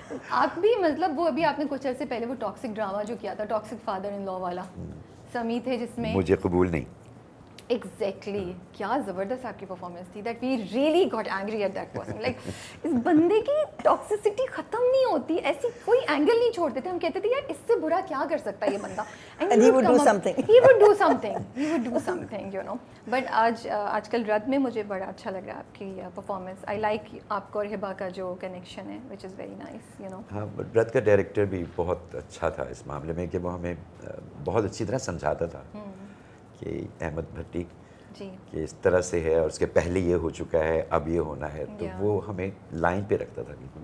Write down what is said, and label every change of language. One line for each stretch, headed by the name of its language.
Urdu: آپ بھی مطلب وہ ابھی آپ نے کچھ عرصے پہلے وہ ٹاکسک ڈرامہ جو کیا تھا, ٹاکسک فادر ان لا والا, سمیت ہے جس میں. مجھے قبول نہیں.
English: exactly,
Urdu: کیا زبردست آپ کی پرفارمنس تھی,
English: That we really got angry at that person.
Urdu: Like اس بندے کی ٹاکسسٹی ختم نہیں ہوتی, ایسی کوئی اینگل نہیں چھوڑتے تھے. ہم کہتے تھے یار اس سے برا کیا کر سکتا ہے یہ بندہ,
English: and he would do something. he would do something, you know.
Urdu: But آج کل رد میں مجھے بڑا اچھا لگ رہا ہے آپ کی پرفارمنس.
English: I like
Urdu: آپ کو اور ہبا کا جو کنیکشن ہے
English: Which is very nice, you know.
Urdu: ہاں, رد کا ڈائریکٹر بھی بہت اچھا تھا اس معاملے میں کہ وہ ہمیں بہت اچھی طرح سمجھاتا تھا کہ احمد بھٹی کہ اس طرح سے ہے اور اس کے پہلے یہ ہو چکا ہے, اب یہ ہونا ہے, تو وہ ہمیں لائن پہ رکھتا تھا.